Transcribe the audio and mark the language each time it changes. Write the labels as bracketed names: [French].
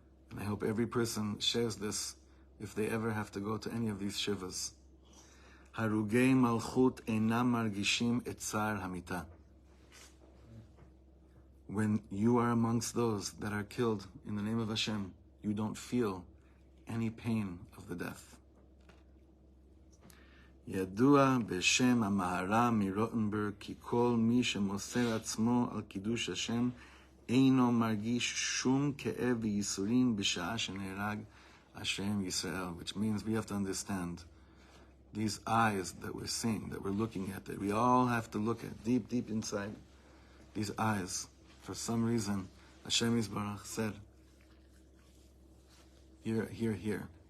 [English] And I hope every person shares this if they ever have to go to any of these shivas. [Hebrew] Harugei malchut einam margishim et tsar hamita. [English] When you are amongst those that are killed in the name of Hashem, you don't feel any pain of the death. [Hebrew] Yadua b'shem המהר"ם מרוטנברג כי כל מי שמוסר עצמו על קידוש השם אינו מרגיש שום כאב וייסורים בשעה שנהרג השם ישראל. [English] Which means we have to understand these eyes that we're seeing, that we're looking at, that we all have to look at deep, deep inside. These eyes, for some reason, Hashem Yisbarach said, here.